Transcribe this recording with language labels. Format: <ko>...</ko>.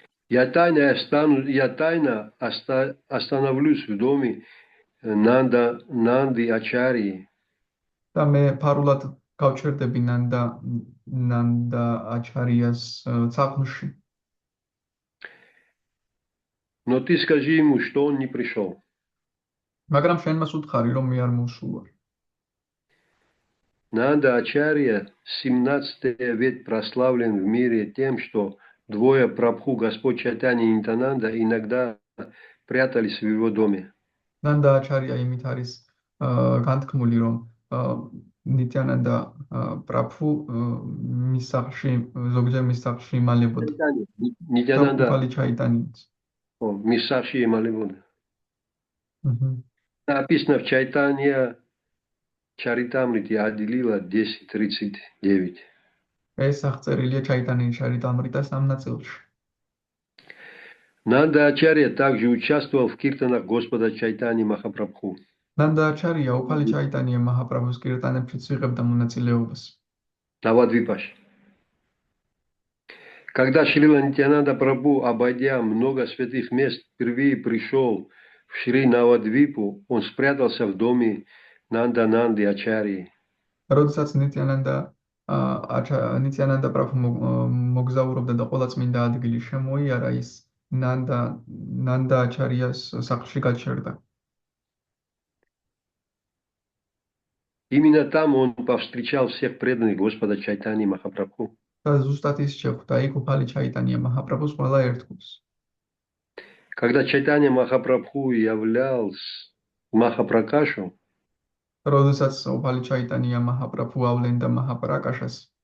<ru>Я тайно остановлюсь в доме Нанды Ачарьи.</ru> <ka>და მე ფარულად გავჩერდები ნანდა აჩარიას სახლში.</ka> <ru>Но ты скажи ему, что он не пришел.</ru> <ka>მაგრამ შენ მას უთხარი, რომ მე არ მოსულა.</ka> <ru>Нанда Ачарья 17 век прославлен в мире тем, что двое Прабху, Господь Чайтанья и Нитянанда, иногда прятались в его доме.</ru> <ka>ნანდა აჩარია იმით არის განთქმული, რომ ნიტიანანდა პრაფუ მის სახლში ზოგჯერ მის სახლში იმალებოდა.</ka> <ru>Нитянанда</ru> <ka>ჩაიტანიც. Мисаши Малевода.</ka> <ru>Написано в Чайтанья Чаритамрите Адилила 10:39.</ru> <ka>ეს აღწერილია ჩაიტანიის ჩარიტამრიტა 3 ნაწილში.</ka> <ru>Нанда Ачарья также участвовал в киртанах Господа Чайтаньи Махапрабху.</ru> <ka>ნანდა აჩარია უფალი ჩაიტანია მაჰაპრაბჰუს კირტანებშიც იღებდა მონაწილეობას. Навадвипаше.</ka> <ru>Когда Шрила Нитянанда Прабху, обойдя много святых мест, впервые пришел в Шри Навадвипу, он спрятался в доме Нанды Ачарьи.</ru> <ka>როდესაც ნიტიანანდა პრაფუ მოგზაურობდა და ყველა წმინდა ადგილი შემოიარა, ის ნანდა აჩარიას სახლში გაჩერდა.</ka> <ru>Именно там он повстречал всех преданных Господа Чайтаньи Махапрабху.</ru> <ka>და ზუსტად ის შეხვდა იქ უფალი ჩაიტანია მაჰაპრაბჰუს ყველა ერთგულს.</ka> <ru>Когда Чайтанья Махапрабху являлся Махапракашу,</ru> <ka>როდესაც უფალი ჩაიტანია მაჰაპრაბჰუ ავლენდა მაჰაპრაკაშას,</ka>